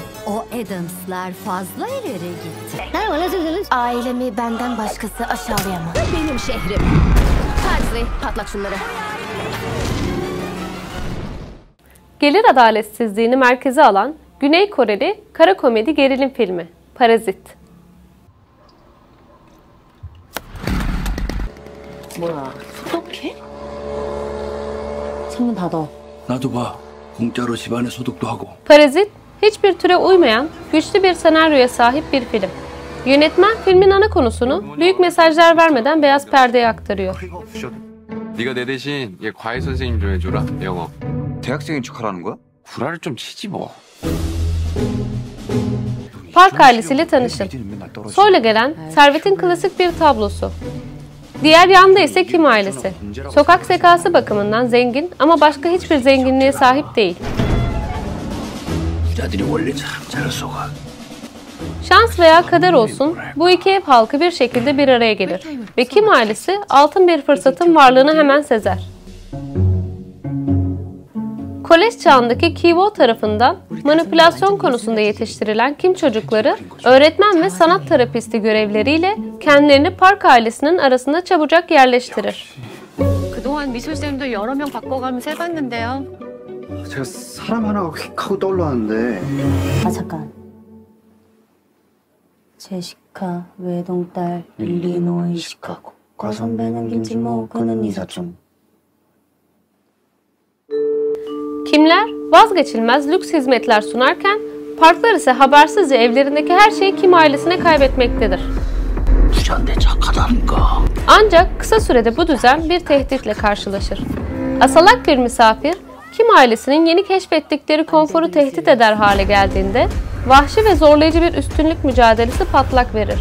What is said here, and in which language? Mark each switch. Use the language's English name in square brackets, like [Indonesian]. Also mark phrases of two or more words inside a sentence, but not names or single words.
[Turkish] O Addams'lar fazla ileri gitti. Ailemi benden başkası aşağılayamaz. Benim şehrim. Pugsley, patlat şunları. Gelir adaletsizliğini merkeze alan Güney Koreli kara komedi gerilim filmi Parazit. [Korean] 뭐야 소독해? 창문 닫아. 나도 봐. 공짜로 집안에 소독도 하고. [Turkish] Parazit, hiçbir türe uymayan güçlü bir senaryoya sahip bir film. Yönetmen filmin ana konusunu büyük mesajlar vermeden beyaz perdeye aktarıyor. [Korean] 네가 내 대신 얘 과외 선생님 좀 해줘라, 영어. 대학생인 척하라는 거야? 구라를 좀 치지 뭐. [Turkish] Park ailesiyle tanışın. Soyla gelen servetin klasik bir tablosu. Diğer yanda ise Kim ailesi. Sokak zekası bakımından zengin ama başka hiçbir zenginliğe sahip değil. [Korean] 여자들이 원래 참 잘 속아. [Turkish] Şans veya kader olsun, bu iki ev halkı bir şekilde bir araya gelir. Ve Kim ailesi altın bir fırsatın varlığını hemen sezer. Kolej çağındaki Ki-woo tarafından manipülasyon konusunda yetiştirilen Kim çocukları, öğretmen ve sanat terapisti görevleriyle kendilerini Park ailesinin arasında çabucak yerleştirir. [Korean] 그동안 미술쌤도 여러 명 바꿔가면서 해봤는데요. 제가 사람 하나가 휙 하고 떠올랐는데. 아 잠깐. 제시카 외동딸 일리노이 시카고 과선배는 김치모 그는 이사촌. [Turkish] Kimler vazgeçilmez lüks hizmetler sunarken, parklar ise habersizce evlerindeki her şeyi Kim ailesine kaybetmektedir. [Korean] 부자인데 착하다니까. [Turkish] Ancak kısa sürede bu düzen bir tehditle karşılaşır. Asalak bir misafir, Kim ailesinin yeni keşfettikleri konforu tehdit eder hale geldiğinde, vahşi ve zorlayıcı bir üstünlük mücadelesi patlak verir.